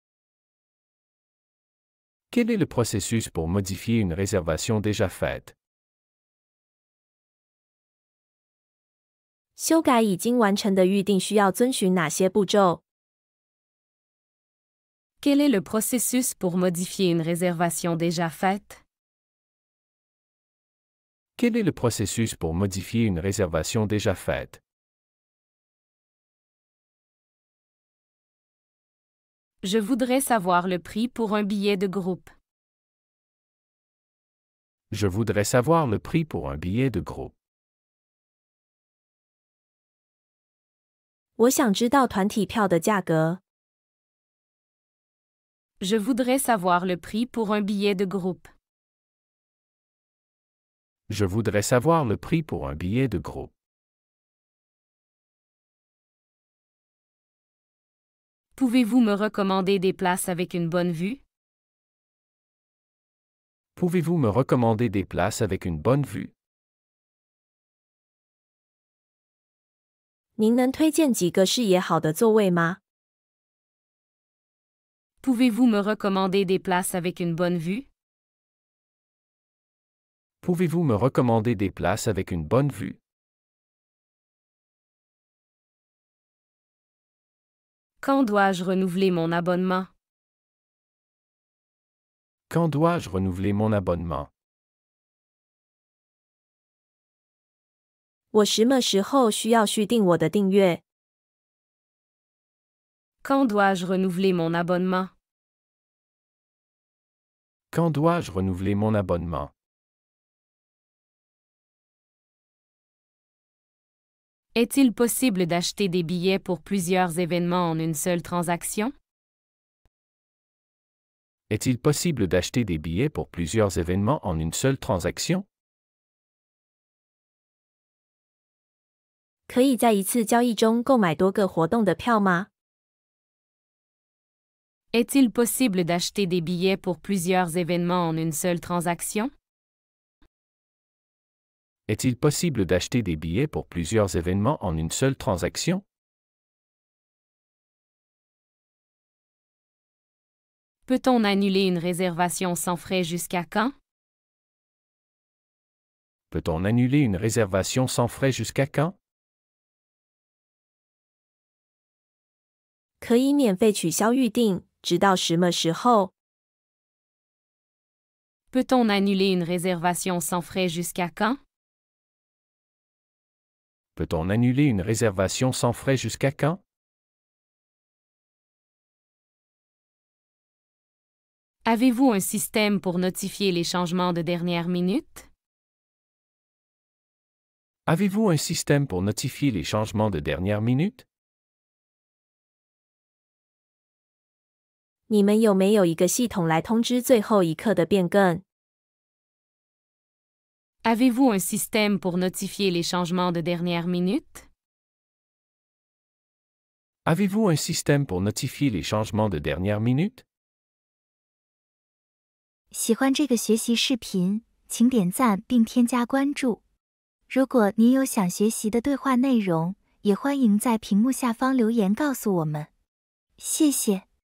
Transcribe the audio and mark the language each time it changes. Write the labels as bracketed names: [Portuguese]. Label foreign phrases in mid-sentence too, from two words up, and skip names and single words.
[French] Quel est le processus pour modifier une réservation déjà faite? [Chinese] 修改已经完成的预订需要遵循哪些步骤？ [French] Quel est le processus pour modifier une réservation déjà faite? Quel est le processus pour modifier une réservation déjà faite? Je voudrais savoir le prix pour un billet de groupe. Je voudrais savoir le prix pour un billet de groupe. [Chinese] 我想知道团体票的价格。 [French] Je voudrais savoir le prix pour un billet de groupe. Je voudrais savoir le prix pour un billet de groupe. Pouvez-vous me recommander des places avec une bonne vue? Pouvez-vous me recommander des places avec une bonne vue? [Chinese] 您能推荐几个视野好的座位吗？ [French] Pouvez-vous me recommander des places avec une bonne vue? Pouvez-vous me recommander des places avec une bonne vue? Quand dois-je renouveler mon abonnement? Quand dois-je renouveler mon abonnement? [Chinese] 我什么时候需要续订我的订阅？ [French] Quand dois-je renouveler mon abonnement? Quand dois-je renouveler mon abonnement? Est-il possible d'acheter des billets pour plusieurs événements en une seule transaction? Est-il possible d'acheter des billets pour plusieurs événements en une seule transaction? [Chinese] 可以在一次交易中购买多个活动的票吗？ [French] Est-il possible d'acheter des billets pour plusieurs événements en une seule transaction? Est-il possible d'acheter des billets pour plusieurs événements en une seule transaction? Peut-on annuler une réservation sans frais jusqu'à quand? Peut-on annuler une réservation sans frais jusqu'à quand? [Chinese] 可以免费取消预订，直到什么时候？ [French] Peut-on annuler une réservation sans frais jusqu'à quand? Peut-on annuler une réservation sans frais jusqu'à quand? Avez-vous un système pour notifier les changements de dernière minute? Avez-vous un système pour notifier les changements de dernière minute? [Chinese] 你们有没有一个系统来通知最后一刻的变更？ [French] Avez-vous un système pour notifier les changements de dernière minute? Avez-vous un système pour notifier les changements de dernière minute? [Chinese] 喜欢这个学习视频，请点赞并添加关注。如果您有想学习的对话内容，也欢迎在屏幕下方留言告诉我们。谢谢。